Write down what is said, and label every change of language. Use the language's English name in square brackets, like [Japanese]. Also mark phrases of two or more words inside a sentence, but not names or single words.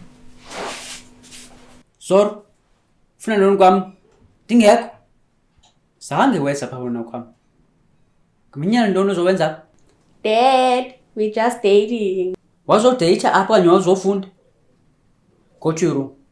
[Xhosa] Zoro. Ufuna ntoni kwam? Ndingekho. Zange weza pha wena kwam. Ngiminyana ntoni ozowenza? [English] Dad, we just dating. [Xhosa] Wazodeyitha apha okanye wazofunda? [English] Go to your room.